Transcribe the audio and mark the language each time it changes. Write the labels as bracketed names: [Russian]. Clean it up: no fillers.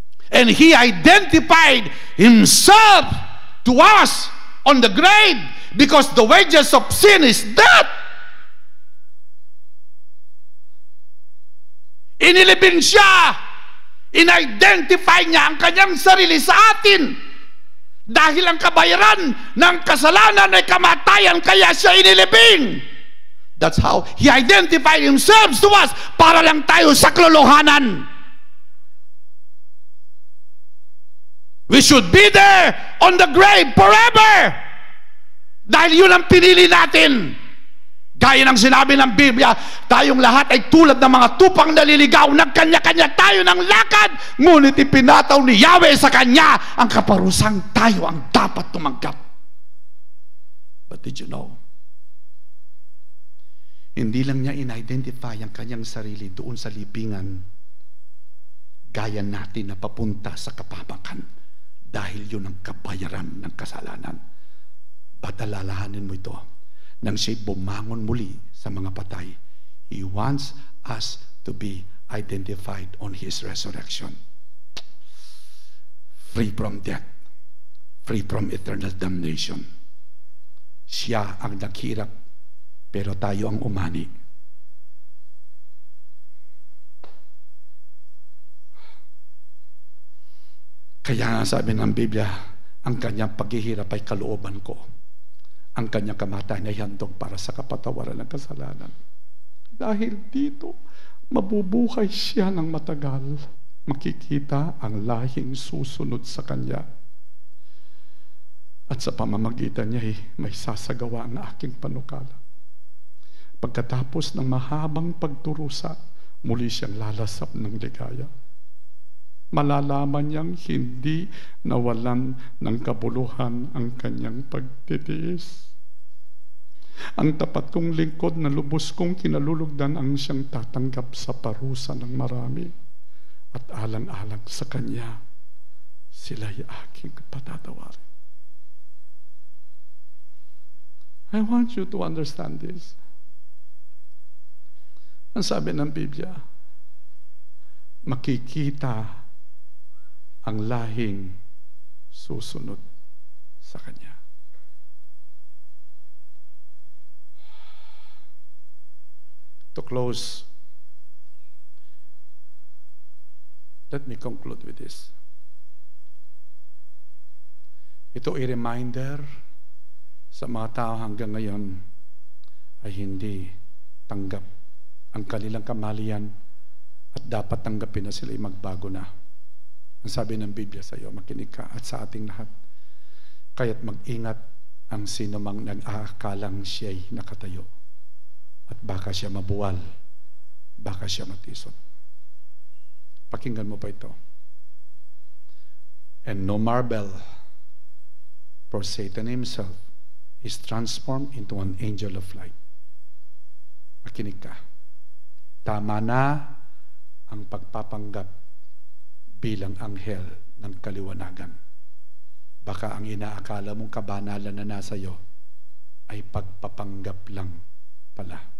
[English] And He identified Himself to us on the grave because the wages of sin is death. [Filipino] Inilibing siya, in-identify niya ang kanyang sarili sa atin dahil ang kabayaran ng kasalanan ay kamatayan, kaya siya inilibing. [English] That's how He identified Himself to us [Filipino] para lang tayo saklolohanan. [English] We should be there on the grave forever [Filipino] dahil yun ang pinili natin. Gaya ng sinabi ng Biblia, tayong lahat ay tulad ng mga tupang naliligaw, nagkanya-kanya tayo ng lakad, ngunit ipinataw ni Yahweh sa Kanya ang kaparusang tayo ang dapat tumanggap. [English] But did you know, [Filipino] hindi lang niya in-identify ang kanyang sarili doon sa libingan gaya natin na papunta sa kapamakan dahil yun ang kabayaran ng kasalanan. But alalahanin mo ito, nang siya'y bumangon muli sa mga patay, [English] He wants us to be identified on His resurrection. Free from death, free from eternal damnation. [Filipino] Siya ang naghirap, pero tayo ang umani. Kaya nga sabi ng Biblia, ang kanyang paghihirap ay kalooban ko. Ang kanyang kamatayan ay handog para sa kapatawaran ng kasalanan. Dahil dito, mabubuhay siya ng matagal. Makikita ang lahing susunod sa kanya. At sa pamamagitan niya, may sasagawa ang aking panukala. Pagkatapos ng mahabang pagturusa, muli siyang lalasap ng ligaya. malalaman niyang hindi nawalan ng kabuluhan ang kanyang pagtitiis. Ang tapat kong lingkod na lubos kong kinalulugdan ang siyang tatanggap sa parusa ng marami. At alang-alang sa kanya, sila'y aking patatawarin. [English] I want you to understand this. [Filipino] Ang sabi ng Biblia, makikita ang lahing susunod sa kanya. [English] To close, let me conclude with this. [Filipino] Ito ay reminder sa mga tao hanggang ngayon ay hindi tanggap ang kanilang kamalian at dapat tanggapin na sila ay magbago na. Ang sabi ng Biblia sa iyo, makinig ka at sa ating lahat. Kaya't mag-ingat ang sino mang nag-aakalang siya'y nakatayo. At baka siya mabuwal, baka siya matisod. Pakinggan mo pa ito. [English] And no marvel, for Satan himself is transformed into an angel of light. [Filipino] Makinig ka. Tama na ang pagpapanggap bilang anghel ng kaliwanagan. Baka ang inaakala mong kabanalan na nasa iyo ay pagpapanggap lang pala.